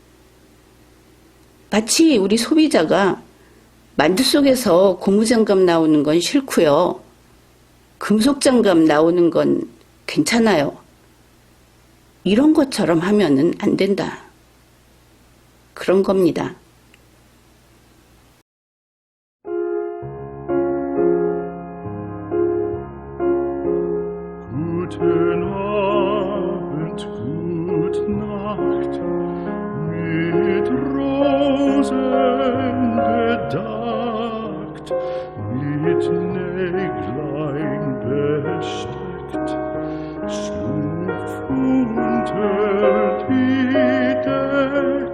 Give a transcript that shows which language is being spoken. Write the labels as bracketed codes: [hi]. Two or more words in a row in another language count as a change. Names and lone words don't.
[ko] 마치 우리 소비자가 만두 속에서 고무장갑 나오는 건 싫고요. 금속장갑 나오는 건 괜찮아요. 이런 것처럼 하면은 안 된다. 그런 겁니다. [de] Guten Abend, gute Nacht, mit Rosen bedeckt, mit Näglein besteckt, schlupf unter die Deck.